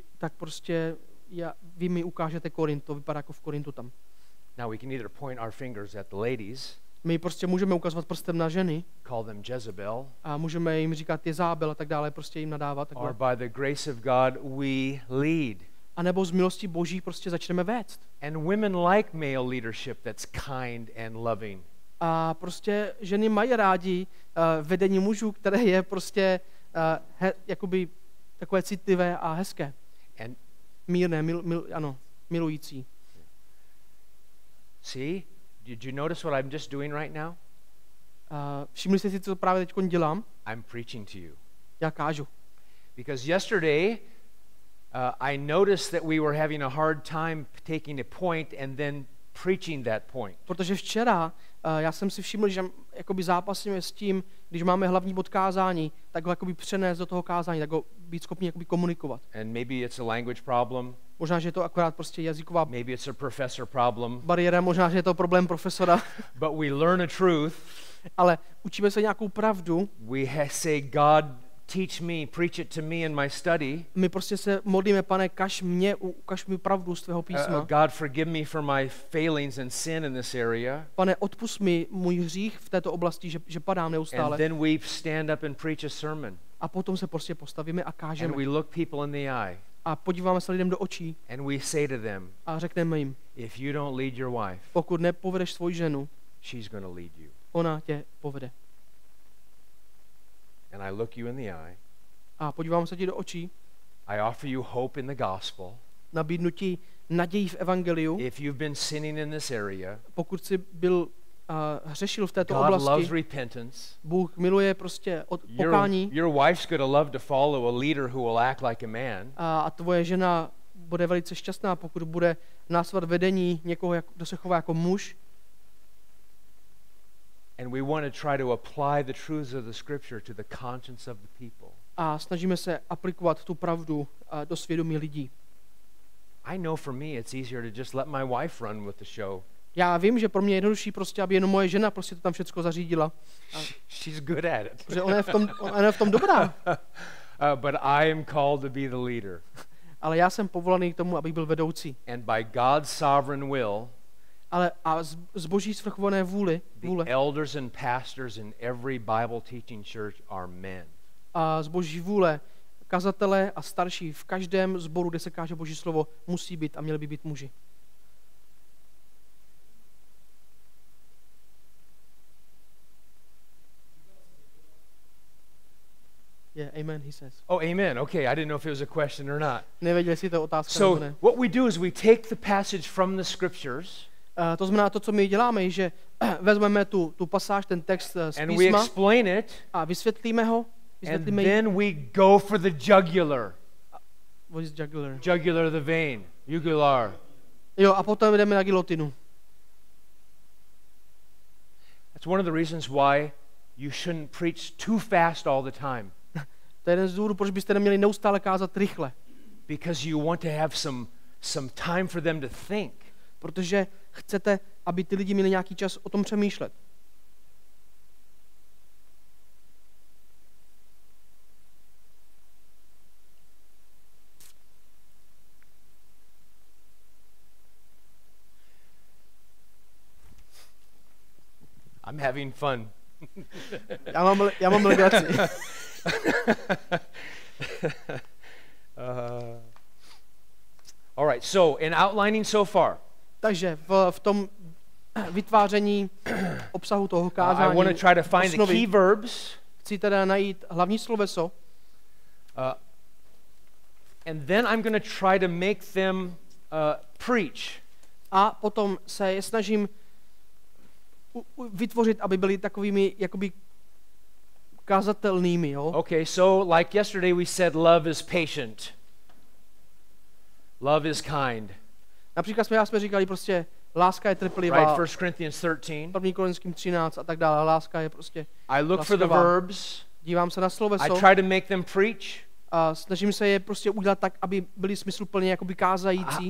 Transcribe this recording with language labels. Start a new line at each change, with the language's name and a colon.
Czech: Tak prostě vy mi ukážete Korint, to vypadá jako v Korintu tam.
English: Now we can either point our fingers at the ladies.
Czech: My prostě můžeme ukazovat prstem na ženy.
English: Call them Jezebel.
Czech: A můžeme jim říkat Jezábel a tak dále, prostě jim nadávat.
English: Or by the grace of God we lead.
Czech: A nebo z milosti Boží prostě začneme vést.
English: And women like male leadership that's kind and loving.
Czech: A prostě ženy mají rádi vedení mužů, které je prostě jakoby takové citlivé a hezké.
English: And
Czech: mírné, milující.
English: See? Did you notice what I'm just doing right now?
Czech: Všimli jste si, co právě teď dělám?
English: I'm preaching to you.
Czech: Já kážu.
English: Because yesterday I noticed that we were having a hard time taking a point and then preaching that point.
Czech: Protože včera já jsem si všiml, že jakoby zápasíme s tím, když máme hlavní bod kázání, tak ho jakoby přenést do toho kázání, tak ho být schopni jakoby komunikovat.
English: And maybe it's a language problem.
Czech: Možná, že je to akorát prostě jazyková
English: maybe it's a professor problem.
Czech: Bariéra, možná, že je to problém profesora.
English: But we learn a truth.
Czech: Ale učíme se nějakou pravdu.
English: We say, God, teach me, preach it to me in my study.
Czech: My prostě se modlíme, Pane, ukaž mi pravdu z tvého písma.
English: God, forgive me for my failings and sin in this area.
Czech: Pane, odpusť mi můj hřích v této oblasti, že padám neustále.
English: And then we stand up and preach a sermon.
Czech: A potom se prostě postavíme a kážeme.
English: And we look people in the eye.
Czech: A podíváme se lidem do očí.
English: And we say to them,
Czech: a řekneme jim,
English: if you don't lead your wife,
Czech: pokud nepovedeš svoji ženu,
English: she's going to lead you.
Czech: Ona tě povede.
English: And I look you in the eye.
Czech: A podívám se ti do očí.
English: I offer you hope in the gospel.
Czech: Nabídnu ti naději v evangeliu.
English: If you've been sinning in this area,
Czech: pokud jsi byl hřešil v této
English: God
Czech: oblasti,
English: loves repentance.
Czech: Bůh miluje prostě pokání.
English: Your wife's going to love to follow a leader who will act like a man.
Czech: A tvoje žena bude velice šťastná, pokud bude následovat vedení někoho, kdo se chová jako muž.
English: And we want to try to apply the truths of the scripture to the conscience of the people.
Czech: A snažíme se aplikovat tu pravdu do svědomí lidí.
English: I know for me it's easier to just let my wife run with the show.
Czech: Já vím, že pro mě je jednodušší prostě, aby jenom moje žena prostě to tam všechno zařídila.
English: She's good at it.
Czech: Protože ona je v tom dobrá.
English: But I am called to be the leader.
Czech: Ale já jsem povolaný k tomu, abych byl vedoucí.
English: And by God's sovereign will,
Czech: ale z Boží svrchované vůle,
English: the elders and pastors in every Bible teaching church are men.
Czech: A z Boží vůle kazatelé a starší v každém sboru, kde se káže Boží slovo, musí být a měli by být muži.
English: Yeah, amen, he says. Oh, amen. Okay, I didn't know if it was a question or not.
Czech: Nevěděl, jestli to je otázka
English: so,
Czech: nebo ne.
English: what we do is we take the passage from the scriptures.
Czech: To znamená, to, co my děláme, je, že vezmeme tu pasáž, ten text z
English: and we
Czech: písma
English: explain it,
Czech: a vysvětlíme ho.
English: And then we go for the jugular. What is jugular? Jugular, the vein. Jugular.
Czech: Jo, a potom jdeme na gilotinu.
English: That's one of the reasons why you shouldn't preach too fast all the time.
Czech: To je jeden z důvodů, proč byste neměli neustále kázat rychle.
English: Because you want to have some time for them to think.
Czech: Protože chcete, aby ty lidi měli nějaký čas o tom přemýšlet.
English: I'm having fun.
Czech: já mám legraci.
English: All right, so in outlining so far.
Czech: Takže v tom vytváření obsahu toho kázání.
English: I want to try to find the key verbs.
Czech: Chci teda najít hlavní sloveso.
English: And then I'm going to try to make them preach.
Czech: A potom se je snažím vytvořit, aby byli takovými jakoby kazatelnými, jo?
English: Okay, so like yesterday we said love is patient. Love is kind.
Czech: Například jsme říkali prostě Láska je trpělivá.
English: Right? 1 Corinthians 13.
Czech: 1. Korinským 13 a tak dále. Láska je prostě
English: I look for the
Czech: laskavá.
English: verbs.
Czech: Dívám se na
English: I
Czech: sloveso
English: try to make them preach.
Czech: a snažím se je prostě udělat tak, aby byli smysluplně jakoby kázající.